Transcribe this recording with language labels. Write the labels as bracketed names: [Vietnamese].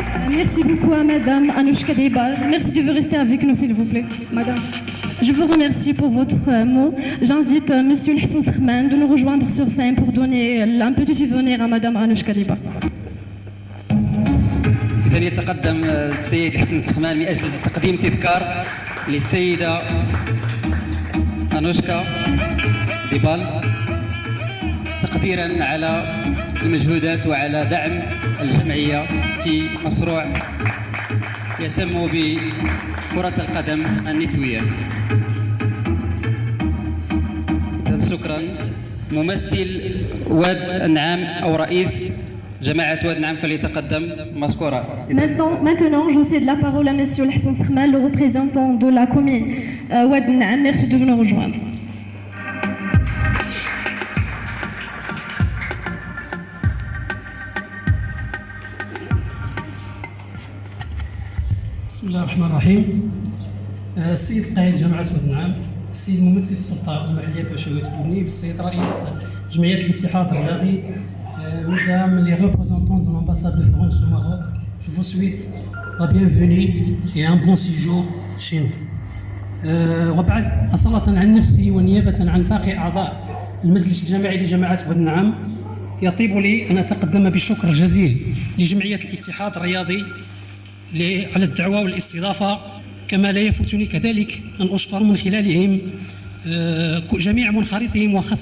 [French] Merci beaucoup à Madame Anouchka Debal. Merci de vous rester avec nous, s'il vous plaît. Madame, je vous remercie pour votre mot. J'invite Monsieur Hassan Sakhman de nous rejoindre sur scène pour donner un petit souvenir à Madame Anouchka Debal. [Arabic] إذا يتقدم السيد حسن سخمان من أجل تقديم تذكار للسيدة أنوشكا ديبال تقديرا على المجهودات وعلى دعم الجمعية في مشروع يهتم بكرة القدم النسوية. شكرا. ممثل واد النعام أو رئيس جماعة واد النعام فليتقدم مشكورا. [French] Maintenant, je cède la parole à Monsieur Hassan Sakhman, le représentant de la commune Wad Naam. Merci de nous rejoindre. [Arabic] بسم الله الرحمن الرحيم. السيد قائد جامعة واد النعام، السيد ممثل السلطة المحلية بشوية بنيب، السيد رئيس جمعية الاتحاد الرياضي، [French] mesdames les représentants de l'ambassade de France au Maroc, je vous souhaite la bienvenue et un bon séjour chez nous. [Arabic] وبعد أصالة عن نفسي ونيابة عن باقي أعضاء المجلس الجامعي لجامعة واد النعام، يطيب لي أن أتقدم بالشكر الجزيل لجمعية الاتحاد الرياضي على الدعوة والاستضافة، كما لا يفوتني كذلك أن أشكر من خلالهم جميع منخرطهم